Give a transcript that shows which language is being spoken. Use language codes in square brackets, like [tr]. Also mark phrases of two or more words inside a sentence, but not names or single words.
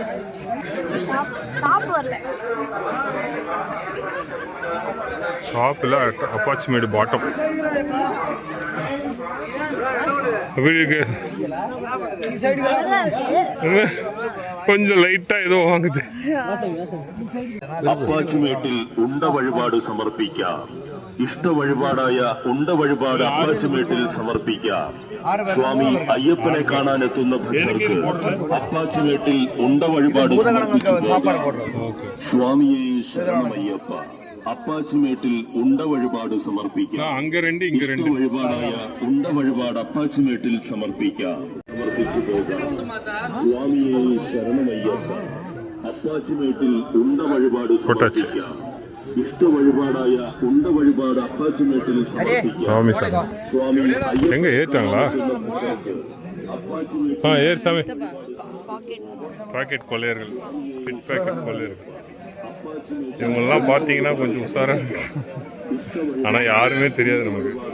[ta] டாப் வரல. டாப் இல்லை, அப்பாச்சி மேடு பாட்டம். அப்படி இருக்கு. கொஞ்சம் லைட்டா ஏதோ வாங்குது. [ml] അപ്പാച്ചുമേട്ടിൽ ഉണ്ട വഴിപാട് സമർപ്പിക്കാം. ഇഷ്ട വഴിപാടായ ഉണ്ട വഴിപാട് അപ്പാച്ചുമേട്ടിൽ സമർപ്പിക്കാം. സ്വാമി അയ്യപ്പനെ കാണാനെത്തുന്ന ഭക്തർക്ക് അപ്പാച്ചുമേട്ടിൽ ഉണ്ട വഴിപാട് സമർപ്പിച്ചു സ്വാമിയെ ശരണമയ്യപ്പ. അപ്പാച്ചുമേട്ടിൽ ഉണ്ട വഴിപാട് സമർപ്പിക്കാം. [ta] அங்க ரெண்டு இங்க [ml] ഇഷ്ട [ta] ரெண்டு. [ml] വഴിപാടായ ഉണ്ട വഴിപാട് അപ്പാച്ചുമേട്ടിൽ സമർപ്പിക്കാം. സമർപ്പിച്ചു പോകാം. സ്വാമിയെ ശരണമയ്യപ്പ. അപ്പാച്ചുമേട്ടിൽ ഉണ്ട വഴിപാട് സമർപ്പിക്കാം. ഇഷ്ട വഴിപാടായ ഉണ്ട വഴിപാട് അപ്പാച്ചുമേട്ടിൽ സമർപ്പിക്കാം. [ta] சாமி சாமி [ml] സ്വാമി [ta] எங்க ஏறிட்டாங்களா? ஏறு சாமி. பாக்கெட் கொள்ளையர்கள், [en] pit pocket [ta] கொள்ளையர்கள் இவங்கெல்லாம் பார்த்தீங்கன்னா கொஞ்சம் உஷாரா இருக்கு. ஆனா யாருமே தெரியாது நமக்கு.